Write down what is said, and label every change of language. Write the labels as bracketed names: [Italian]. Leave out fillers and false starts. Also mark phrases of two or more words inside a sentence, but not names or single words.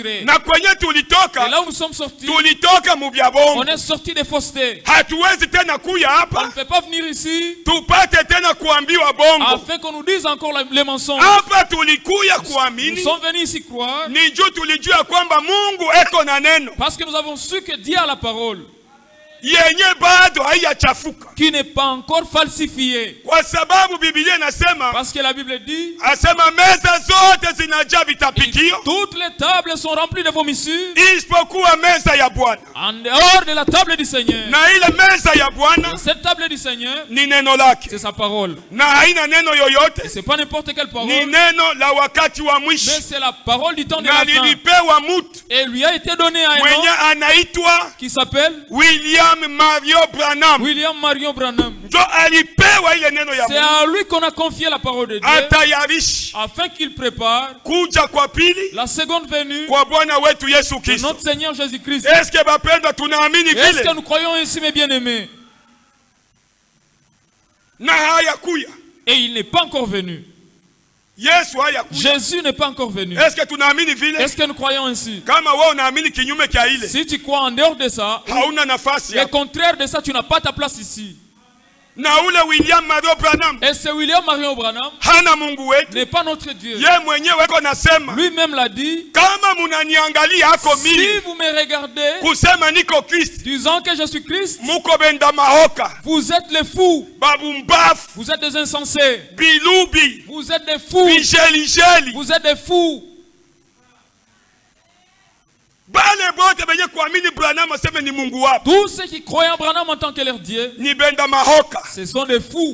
[French] Et là où nous sommes sortis, on est sortis des faussetés. On ne peut pas venir ici afin qu'on nous dise encore les mensonges. Nous sommes venus ici croire parce que nous avons su que Dieu a la parole [Swahili] yenye bado haijachafuka, [French] qui n'est pas encore falsifiée. [Swahili] Kwa sababu Biblia inasema, [French] parce que la Bible dit, [Swahili] asema meza zote zinajaa vitapikio, [French] toutes les tables sont remplies de vomissures, [Swahili] isipokuwa meza ya Bwana. [French] En dehors de la table du Seigneur. [Swahili] Na ile meza ya Bwana, [French] cette table du Seigneur, [Swahili] ni neno lake. [French] C'est sa parole. [Swahili] Na haina neno yoyote. [French] C'est pas n'importe quelle parole. [Swahili] Ni neno la wakati wa mwisho. [French] Mais c'est la parole du temps de la fin. [Swahili] Na lilipewa mtu. [French] Et lui a été donné à un [Swahili] mwenye anaitwa [French] qui s'appelle William Marion Branham. William Marion Branham. [Swahili] Ndio alipewa ile neno ya Mungu. [French] C'est à lui qu'on a confié la parole de Dieu. [Swahili] Atayarisha. [French] Afin qu'il prépare [Swahili] kuja kwa pili. [French] La seconde venue. [Swahili] Kwa Bwana wetu Yesu Kristo. [French] Notre Seigneur Jésus-Christ. Est-ce que [Swahili] bapendwa tunaamini vile? [French] Est-ce que nous croyons ainsi, mes bien-aimés? [Swahili] Na hayakuya. [French] Et il n'est pas encore venu. [Swahili] Yesu hayakuya. [French] Jésus n'est pas encore venu. Est-ce que [Swahili] tunaamini vile? [French] Est-ce que nous croyons ainsi? [Swahili] Kama wewe unaamini kinyume cha ile. [French] Si tu crois en dehors de ça, [Swahili] hauna nafasi. [French] Le contraire de ça, tu n'as pas ta place ici. [Swahili] Na ule William Marion Branham. [French] Et ce William Marion Branham [Swahili] hana Mungu wetu. [French] N'est pas notre Dieu. [Swahili] Ye mwenyewe eko nasema. [French] Lui-même l'a dit. [Swahili] Kama munaniangalia ako mimi. [French] Si vous me regardez. [Swahili] Kusema niko Christ. [French] Disant que je suis Christ. [Swahili] Muko benda mahoka. [French] Vous êtes les fous. [Lingala] Babumbaf. [French] Vous êtes des insensés. [Lingala] Bilubi. [French] Vous êtes des fous. [Lingala] Bijelijeli. [French] Vous êtes des fous. Tous ceux qui croient en Branham en tant que leur Dieu, ce sont des fous.